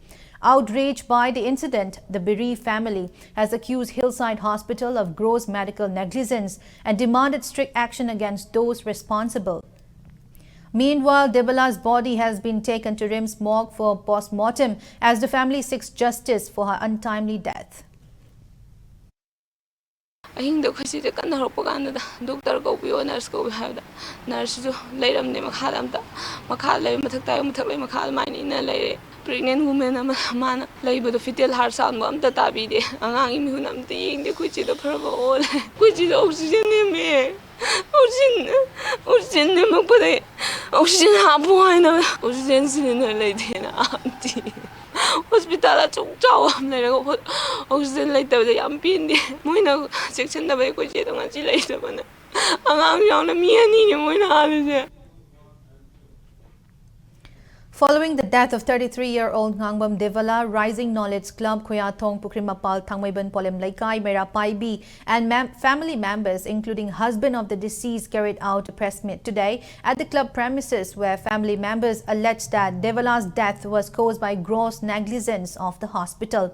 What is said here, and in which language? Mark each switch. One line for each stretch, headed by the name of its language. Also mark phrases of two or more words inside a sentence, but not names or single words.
English: Outraged by the incident, the bereaved family has accused Hillside Hospital of gross medical negligence and demanded strict action against those responsible. Meanwhile, Debala's body has been taken to RIMS morgue for post-mortem as the family seeks justice for her untimely death.
Manipuri: ꯑꯍꯤꯡꯗ ꯑꯩꯈꯣꯏꯁꯤꯗ ꯀꯟꯅ ꯍꯧꯔꯛꯄ ꯀꯥꯟꯗ ꯗꯣꯛꯇꯔ ꯀꯧꯕꯤꯌꯣ ꯅꯔꯁ ꯀꯧꯕꯤꯌꯣ ꯍꯥꯏꯕꯗ ꯅꯔꯁꯁꯨ ꯂꯩꯔꯝꯗꯦ ꯃꯈꯥꯗ ꯑꯝꯇ ꯃꯈꯥꯗ ꯂꯩ ꯃꯊꯛ ꯇꯥꯏ ꯃꯊꯛ ꯂꯩ ꯃꯈꯥ ꯑꯗꯨꯃꯥꯏꯅ ꯏꯟꯅ ꯂꯩꯔꯦ
English: pregnant woman
Manipuri: ꯑꯃ ꯃꯥꯅ ꯂꯩꯕꯗꯣ
English: fetal heart
Manipuri: ꯁꯥꯎꯟꯕ ꯑꯝꯇ ꯇꯥꯕꯤꯗꯦ ꯑꯉꯥꯡꯒꯤ ꯃꯤꯍꯨꯟ ꯑꯝꯇ ꯌꯦꯡꯗꯦ ꯑꯩꯈꯣꯏ ꯆꯦꯗꯣ ꯐꯔꯕ ꯑꯣꯜꯂꯦ ꯑꯩꯈꯣꯏ ꯆꯦꯗꯣ ꯑꯣꯛꯁꯤꯖꯦꯟ ꯅꯦꯝꯃꯦ ꯑꯣꯛꯁꯤꯖꯦꯟ ꯅꯦꯝꯃꯛꯄꯗꯩ ꯑꯣꯛꯁꯤꯖꯦꯟ ꯍꯥꯞꯄꯨ ꯍꯥꯏꯅ
English: oxygen cylinder
Manipuri: ꯂꯩꯇꯦꯅ ꯍꯥꯞꯇꯦ ꯍꯣꯁꯄꯤꯇꯥꯜ ꯑꯆꯧ ꯆꯥꯎꯕ ꯑꯃ ꯂꯩꯔꯒ ꯑꯣꯛꯁꯤꯖꯦꯟ ꯂꯩꯇꯕꯗ ꯌꯥꯝ ꯄꯦꯟꯗꯦ ꯃꯣꯏꯅ ꯆꯦꯛꯁꯤꯟꯗꯕꯩ ꯑꯩꯈꯣꯏ ꯆꯦꯗꯣ ꯉꯁꯤ ꯂꯩꯇꯕꯅ ꯑꯉꯥꯡ ꯌꯥꯎꯅ ꯃꯤ ꯑꯅꯤꯅꯦ ꯃꯣꯏꯅ ꯍꯥꯜꯂꯤꯁꯦ.
English: Following the death of 33-year-old Ngangbam Devala, Rising Knowledge Club, Khoyathong, Pukrimapal, Thangmaiban, Polem Laikai, Mera Paibi, and family members, including husband of the deceased, carried out a press meet today at the club premises, where family members alleged that Devala's death was caused by gross negligence of the hospital.